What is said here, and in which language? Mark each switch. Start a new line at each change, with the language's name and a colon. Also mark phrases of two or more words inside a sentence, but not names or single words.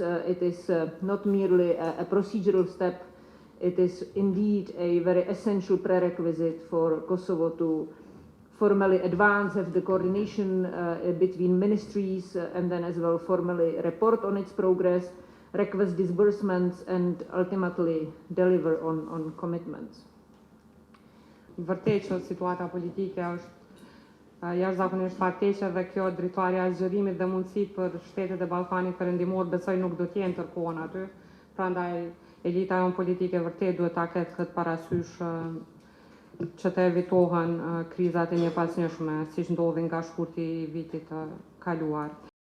English: It is not merely a procedural step, it is indeed a very essential prerequisite for Kosovo to formally advance, have the coordination between ministries, and then as well formally report on its progress, request disbursements, and ultimately deliver on commitments.
Albanian: Vërtet që situata politike është jashtëzakonisht fatkeqe dhe kjo drejtuarja e zgjerimit dhe mundësitë për shtetet e Ballkanit Perëndimor besoj nuk do të jenë tërkohën aty. Prandaj elita jonë politike vërtet duhet ta ketë këtë parasysh që të evitohen krizat e njëpasnjëshme, siç ndodhin nga shkurti i vitit të kaluar.